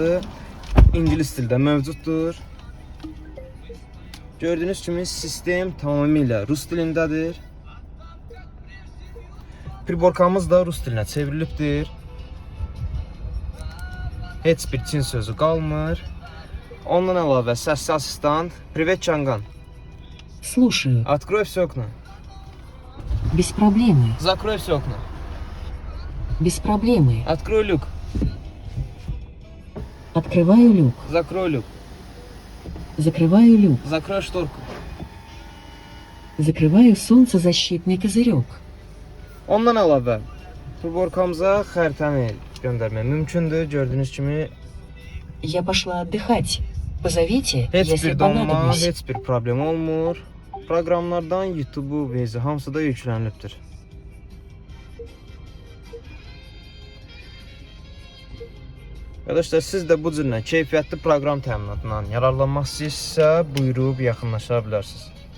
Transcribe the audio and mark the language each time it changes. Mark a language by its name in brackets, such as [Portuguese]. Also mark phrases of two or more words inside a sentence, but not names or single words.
[Azerbaijani] İngilis dildə mövcuddur. Gördüyünüz kimi sistem tamamilə rus dilindədir. Priborkamız da rus dilinə çevrilibdir. Heç bir Çin sözü qalmır. Ondan əlavə səsli asistant. [Russian] Привет, Чанган. Слушаю. Открой все окна. Без проблемы. Закрой все окна. Без проблемы. Открой люк. Открываю люк. Закрой люк. Закрываю люк. Закрой шторку. Закрываю солнцезащитный козырек. [Azerbaijani] Ondan əlavə priborkamıza xəritəni göndərmək mümkündür. Gördüyünüz kimi [Russian] Я пошла отдыхать. Позовите, [Azerbaijani] heç [Russian] если [Azerbaijani] bir donma, [Russian] понадоблюсь. [Azerbaijani] heç bir problem olmur. Proqramlardan YouTube, Waze hamısı da yüklənilibdir. Arkadaşlar, siz də bu cür keyfiyyətli proqram təminatından yararlanmaq istəyirsinizsə, buyurub yaxınlaşa bilərsiniz.